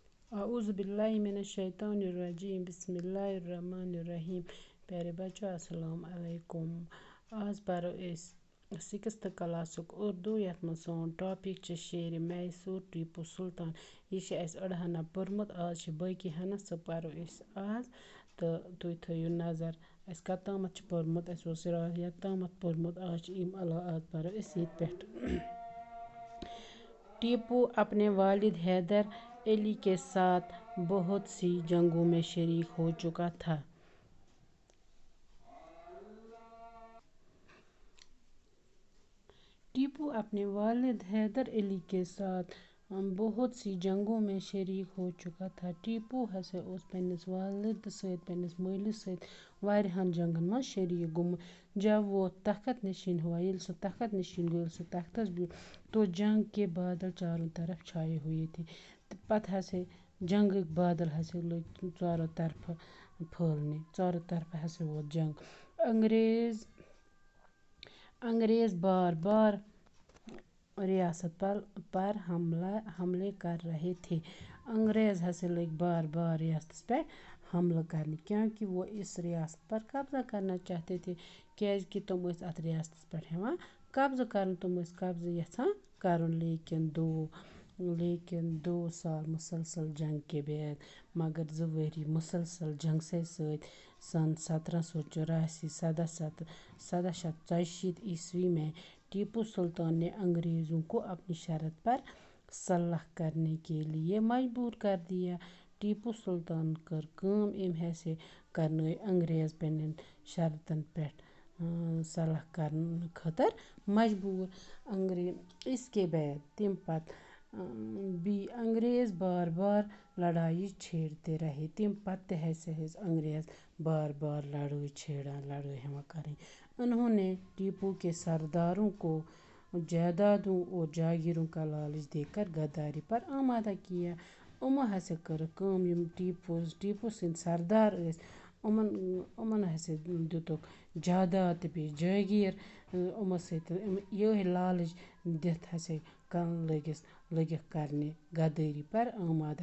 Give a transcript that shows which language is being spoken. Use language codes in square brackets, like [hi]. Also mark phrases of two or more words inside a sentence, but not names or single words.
[ar] اعوذ باللہ من الشیطان الرجیم بسم اللہ الرحمن الرحیم. [ur] پیارے بچوں السلام علیکم. [ks] آز پرو أسۍ 6th کلاسُک اردو یتھ منٛز سون ٹاپک چھُ شیرِ میسور ٹیپو سلطان. یہِ چھُ اَسہِ أڑ ہنا پوٚرمُت، آز چھِ باقی ہنا سُہ پرو أسۍ آز تہٕ تُہۍ تھٲیِو نظر اَسہِ کتامتھ چھُ پوٚرمُت. اَسہِ اوس یوٚتامتھ پوٚرمُت، آز چھِ اَمہِ علاوٕ آز پرو أسۍ ییٚتہِ پٮ۪ٹھ. [ur] ٹیپو اپنے والد حیدر علی کے ساتھ بہت سی جنگوں میں شریک ہو چکا تھا. ٹیپو اپنے والد حیدر علی کے ساتھ بہت سی جنگوں میں شریک ہو چکا تھا. [ks] ٹیپو ہسا اوس پننِس والد سۭتۍ پننِس مٲلِس سۭتۍ واریاہن جنگن منٛز شریک گوٚمُت. [ur] جب وہ تخت نشین ہوا، [ks] ییٚلہِ سُہ تخت نشین گوٚو، ییٚلہِ سُہ تختس بیوٗٹھ، [ur] تو جنگ کے بادل چاروں طرف چھائے ہوئے تھے. [ks] تہٕ پتہٕ ہسا جنگٕکۍ بادل ہسا لٔگۍ ژورو طرفہٕ پھٔہلنہِ. ژورو طرفہٕ ہسا ووت جنگ. [ur] انگریز بار بار ریاست پر حملے کر رہے تھے. [ks] انگریز ہسا لٔگۍ بار بار ریاستس پٮ۪ٹھ حملہٕ کرنہِ، [ur] کیونکہ وہ اس ریاست پر قبضہ کرنا چاہتے تھے. [ks] کیازکہ تِم ٲسۍ اتھ ریاستس پٮ۪ٹھ ہٮ۪وان قبضہٕ کرُن، تِم ٲسۍ قبضہٕ یژھان کرُن. [ur] لیکن 2 سال مسلسل جنگ کے بعد، [ks] مگر 2 ؤری مسلسل جنگ سۭتۍ [ur] سن 1784 عیسوی میں ٹیپو سلطان نے انگریزوں کو اپنی شرط پر صلح کرنے کے لیے مجبور کر دیا. [ks] ٹیپو سلطان کٔر کٲم، أمۍ ہسا کرنٲے انگریز پننٮ۪ن شرطن پٮ۪ٹھ صلح کرنہٕ خٲطرٕ مجبور. [ur] اس کے بعد [ks] تمہِ پتہٕ [ur] بھی انگریز بار بار لڑائی چھیڑتے رہے. [ks] تمہِ پتہٕ تہِ ہسا ٲسۍ انگریز بار بار لڑائی ہٮ۪وان کرٕنۍ. [ur] انہوں نے ٹیپو کے سرداروں کو جائیدادوں اور جاگیروں کا لالچ دے کر غداری پر آمادہ کیا. [ks] یِمو ہسا کٔرٕکھ کٲم، یِم ٹیپو سٕنٛدۍ سردار ٲسۍ، یِمن ہسا دِتُکھ جائیداد تہٕ بیٚیہِ جٲگیٖر. یِمو سۭتۍ یِہوٚے لالچ دِتھ ہسا لٔگِکھ کرنہِ غدٲری [ur] پر آمادہ.